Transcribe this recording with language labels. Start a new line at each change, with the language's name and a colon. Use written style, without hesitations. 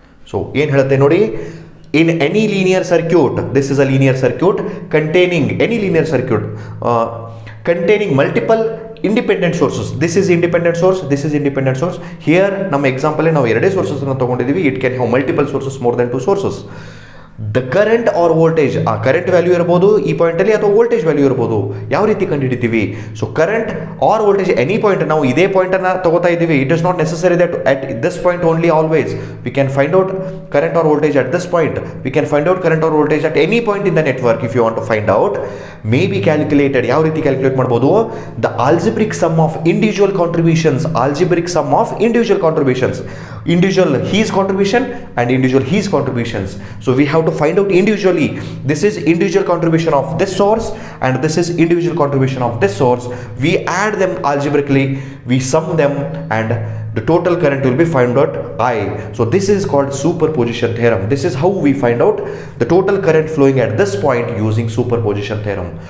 Kannada: So ಏನು ಹೇಳುತ್ತೆ ನೋಡಿ,
English: In any linear circuit, this is a linear circuit containing any linear circuit containing multiple independent sources. This is independent source, this is independent source. Here
Kannada: ನಮ್ಮ example ನಾವು ಎರಡೇ sources ಅನ್ನು ತಗೊಂಡಿದ್ದೀವಿ.
English: It can have multiple sources, more than 2 sources. The current or voltage,
Kannada: ಆ current value ಇರ್ಬೋದು ಈ ಪಾಯಿಂಟಲ್ಲಿ, ಅಥವಾ voltage value ಇರ್ಬೋದು. ಯಾವ ರೀತಿ ಕಂಡುಹಿಡಿತೀವಿ? So
English: current or voltage any point,
Kannada: ನಾವು ಇದೇ ಪಾಯಿಂಟನ್ನು ತಗೋತಾ ಇದ್ದೀವಿ.
English: It is not necessary that at this point only always we can find out current or voltage at this point. We can find out current or voltage at any point in the network if you want to find out. May be calculated.
Kannada: ಯಾವ ರೀತಿ calculate ಮಾಡ್ಬೋದು?
English: The algebraic sum of individual contributions, algebraic sum of individual contributions, individual his contribution and individual his contributions. So we have to find out individually, this is individual contribution of this source and this is individual contribution of this source. We add them algebraically, we sum them, and the total current will be found out I. So this is called superposition theorem. This is how we find out the total current flowing at this point using superposition theorem.